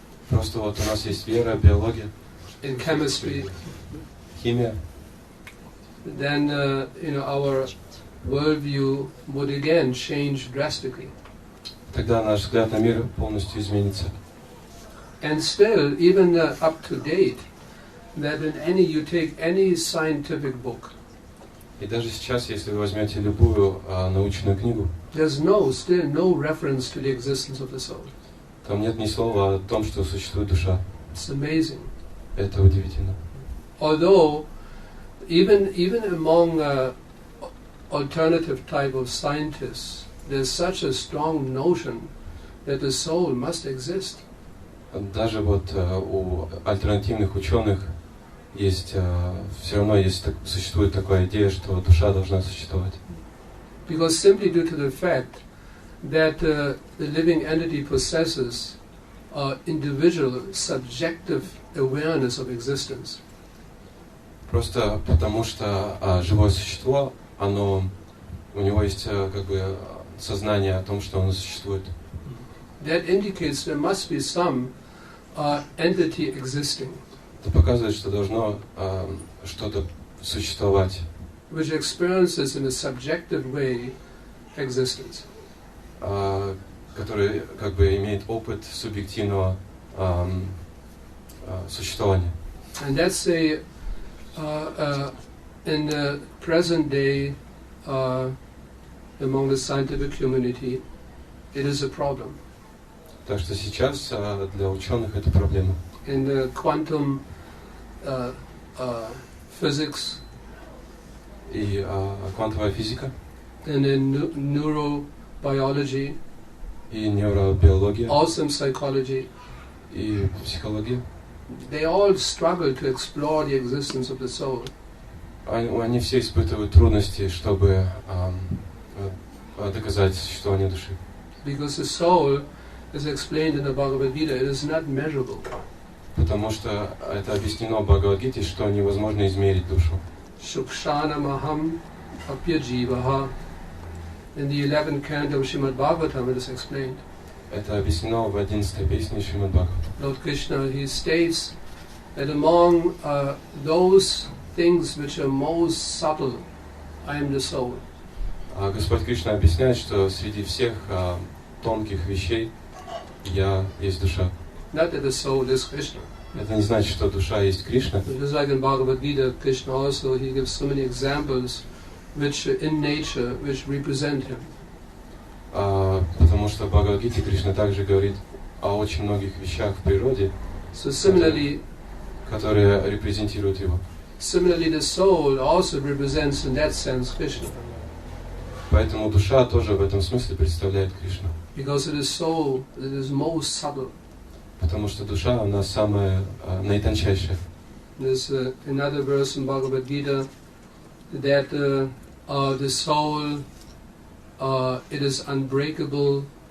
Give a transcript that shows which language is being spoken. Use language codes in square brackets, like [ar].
[ru] Просто вот у нас есть вера, биология, [en] In chemistry, [ru] химия. [en] then our worldview would again change drastically. [ru] Тогда наш взгляд на мир полностью изменится. [en] And still, even up to date, that you take any scientific book, [ru] И даже сейчас, если вы возьмете любую научную книгу, [en] there's still no reference to the existence of the soul. [ru] Там нет ни слова о том, что существует душа. [en] It's amazing. [ru] Это удивительно. [en] Although, even among alternative type of scientists, there's such a strong notion that the soul must exist. [ru] Даже вот у альтернативных ученых есть, все равно есть, существует такая идея, что душа должна существовать. [en] Because simply due to the fact that the living entity possesses individual subjective awareness of existence. [ru] Просто потому что живое существо, у него есть как бы сознание о том, что оно существует. [en] That indicates there must be some entity existing. [ru] Это показывает, что должно что-то существовать. [en] Which experiences in a subjective way existence. [ru] Который как бы имеет опыт субъективного существования. [en] And that's in the present day among the scientific community, it is a problem. [ru] Так что сейчас для ученых это проблема. [en] In the quantum physics. [ru] И квантовая физика. [en] And in neurobiology. [ru] И нейробиология. [en] Also in psychology. [ru] И психология. [en] They all struggle to explore the existence of the soul. [ru] Они все испытывают трудности, чтобы доказать существование души. [en] Because the soul, as explained in the Bhagavad Gita, it is not measurable. [ru] Потому что это объяснено в Бхагавад-гите, что невозможно измерить душу. [sa] Shukshanamaham apyajivaha. [en] In the 11th canto of Srimad Bhagavatam it is explained. [ru] Это объяснено в 11-й песне Шримад Бхагаватам. [en] Lord Krishna, he states that among those things which are most subtle, I am the soul. [ru] Господь Кришна объясняет, что среди всех тонких вещей я есть душа. [en] Not that the soul is Krishna. [ru] Это не значит, что душа есть Кришна. [en] Just like in Bhagavad Gita, Krishna also he gives so many examples which in nature which represent him. [ru] Потому что в Бхагавад-гите Кришна также говорит о очень многих вещах в природе, [en] So similarly, [ru] которые репрезентируют его. [en] Similarly, the soul also represents in that sense Krishna. [ru] Поэтому душа тоже в этом смысле представляет Кришну. [en] Because it is soul, it is most subtle. [ru] Потому что душа, она самая наитончайшая. [en] There's another verse in Bhagavad Gita that the soul, it is unbreakable.